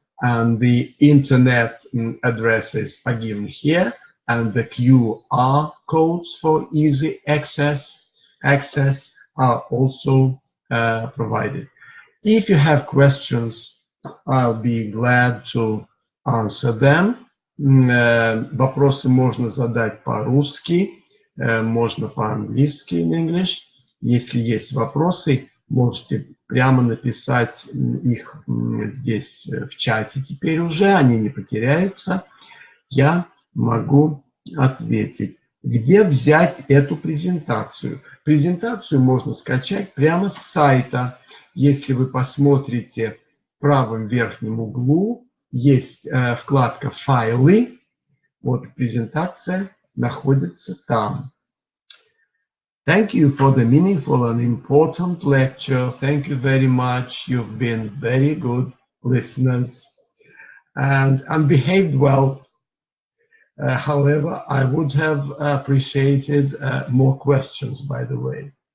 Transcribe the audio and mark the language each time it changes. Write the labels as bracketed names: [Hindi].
[English] And the internet addresses are given here, and the QR codes for easy access are also provided. If you have questions, I'll be glad to answer them. [Russian] Вопросы можно задать по-русски, можно по-английски, [English] in English. [Russian] Если есть вопросы, можете прямо написать их здесь в чате. Теперь уже они не потеряются. Я могу ответить. Где взять эту презентацию? Презентацию можно скачать прямо с сайта. Если вы посмотрите в правом верхнем углу, есть вкладка «Файлы». Вот презентация находится там. [English] Thank you for the meaningful and important lecture. Thank you very much. You've been very good listeners and behaved well. However, I would have appreciated more questions, by the way.